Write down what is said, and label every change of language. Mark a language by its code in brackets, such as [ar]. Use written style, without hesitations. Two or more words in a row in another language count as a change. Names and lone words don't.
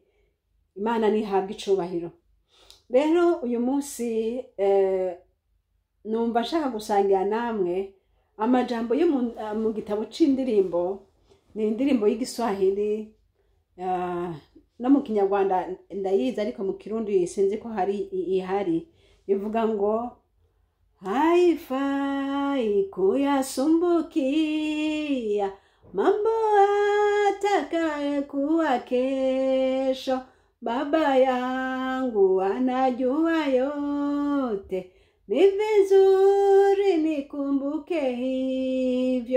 [rn] Imana nihabwe icubahiro. Rero uyu munsi numva nshaka gusangira namwe amajambo yo mu gitabo c'indirimbo. Ni indirimbo y'igiswahili, no mu kinyarwanda ndayizi ariko mu kirundi sinzi ko hari ihari. Ivuga ngo [sw] haifai kuyasumbukia mambo atakaye kuwa kesho, baba yangu anajua yote, ni vizuri nikumbuke hivyo.